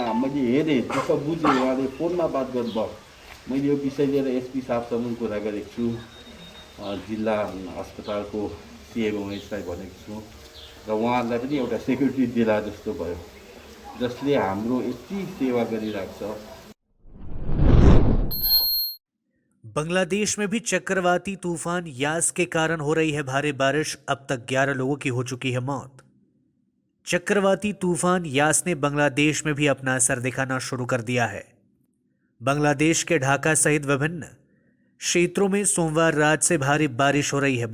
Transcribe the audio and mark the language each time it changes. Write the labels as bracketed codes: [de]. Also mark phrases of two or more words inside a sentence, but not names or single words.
[ne] मैले हेरेँ, दुःख बुझेँ, उहाँले फोनमा बात गर्नुभयो। मैले यो विषय लिएर एसपी साहबसँग कुरा गरेको छु, जिल्ला अस्पतालको सिएमओएसलाई भनेको छु र उहाँहरूलाई पनि एउटा सेक्युरिटी दिला जस्तो भयो, जसले हाम्रो यति सेवा गरिरहेको छ। [hi] बांग्लादेश में भी चक्रवाती तूफान यास के कारण हो रही है भारी बारिश। अब तक 11 लोगों की हो चुकी है मौत। चक्रवाती तूफान यास ने बांग्लादेश में भी अपना असर दिखाना शुरू कर दिया है। बांग्लादेश के ढाका सहित विभिन्न क्षेत्रों में सोमवार रात से भारी बारिश हो रही है।